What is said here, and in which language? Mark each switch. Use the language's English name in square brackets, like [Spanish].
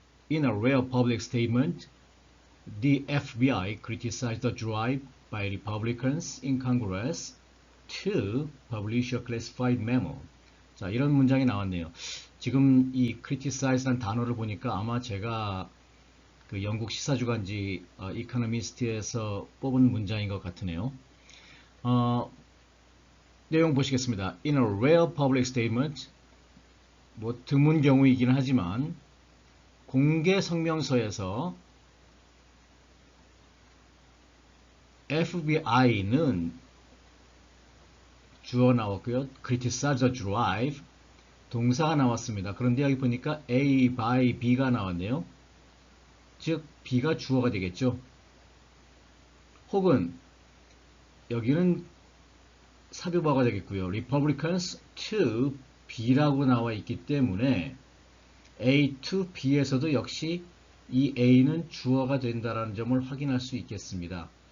[English] In a rare public statement, the FBI criticized the drive by Republicans in Congress to publish a classified memo. [Korean] 자, 이런 문장이 나왔네요. 지금 이 criticize라는 단어를 보니까 아마 제가 그 영국 시사주간지 이코노미스트에서 뽑은 문장인 것 같으네요. 내용 보시겠습니다. [English] In a rare public statement, [Korean] 뭐 드문 경우이긴 하지만 공개 성명서에서 FBI는 주어 나왔고요. [English] criticize the drive [Korean] 동사가 나왔습니다. 그런데 여기 보니까 A by B가 나왔네요. 즉 B가 주어가 되겠죠. 혹은 여기는 사교바가 되겠고요. Republicans to B라고 나와 있기 때문에 A to B에서도 역시 이 A는 주어가 된다는 점을 확인할 수 있겠습니다.